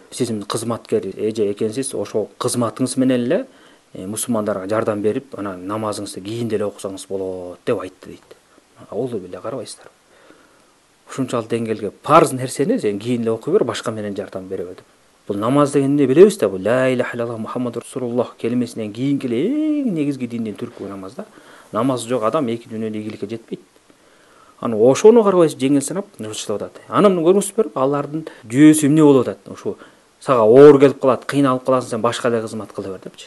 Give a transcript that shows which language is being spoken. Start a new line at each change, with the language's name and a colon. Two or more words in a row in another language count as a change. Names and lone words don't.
Kyrgyz: Сиздин кызматкер эже экенсиз, ошол кызматыңыз менен эле мусулмандарга жардам берип, анан намазыңызды кийинде эле окусаңыз болот деп айтты дейт. Олду беле, карабайсыздар. Ушунчалык деңгээлге парыз нерсени сен кийин эле окуй бер, башка менен жардам бере бер деп. Бул намаз дегенди билебиз да, бул
Arabic: لا إله إلا الله محمد رسول الله
Kyrgyz: келмесинен кийинки эле эң негизги диндин түркү намаз да. Намаз жок адам эки дүйнөдө ийгиликке жетпейт. Аны ошону карабайсыз, жеңил санап ырчылып атат. Анан көрүңүздөр, алардын жүйөсү эмне болуп атат? Ошо сага оор келип калат, кыйналып каласың, сен башка эле кызмат кыла бер депчи.